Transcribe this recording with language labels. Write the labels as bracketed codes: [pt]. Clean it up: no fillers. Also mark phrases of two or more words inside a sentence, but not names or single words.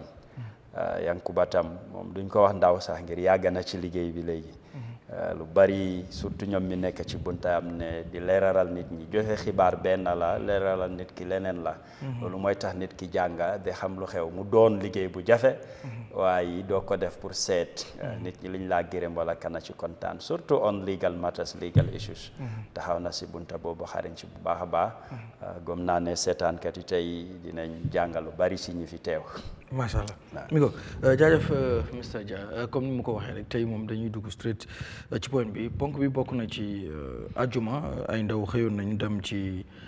[wo] Yankuba tam moom duñ ko wax ndaw sax ngir yàgg na ci liggéey bi léegi lu bari surtout ñoom mi nekk ci buntaam ne di leeralal nit ñi joxe xibaar benn la leeralal nit ki leneen la loolu mooy tax nit ki jànga de xam lu xew mu doon liggéey bu jafe waaye doo ko def pour seet nit ñi liñ laa gërëm wala kana ci kontaan surtout [en] on legal matters legal issues [wo] taxaw na si bunta boobu xariñ ci bu baax a baax gom naa ne seetaankat yi tey dinañ jàngalu bari si ñi fi teew [ar] ما شاء الله [wo] mi ko jaajëf Mr Dia comme ni mu ko waxee rek tey moom dañuy dugg straight ci point bi ponk bi bokk na ci ajuma ay ndaw xëyoon nañu dem ci